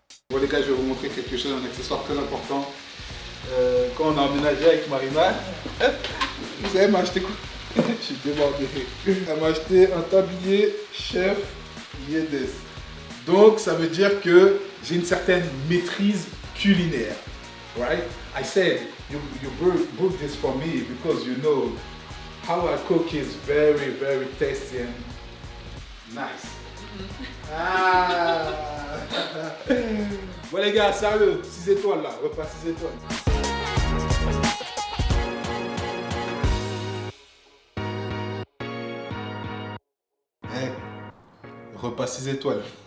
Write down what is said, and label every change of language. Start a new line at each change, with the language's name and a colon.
French: Bon les gars, je vais vous montrer quelque chose, un accessoire très important. Quand on a emménagé avec Marina, vous savez, elle m'a acheté quoi? Je suis débordé. Elle m'a acheté un tablier chef Yedes. Donc ça veut dire que j'ai une certaine maîtrise culinaire.
English: Right? I said, you book this for me because you know how I cook is very, very tasty and nice. Ah!
French: Bon les gars, sérieux, 6 étoiles là, repas 6 étoiles. Repas 6 étoiles.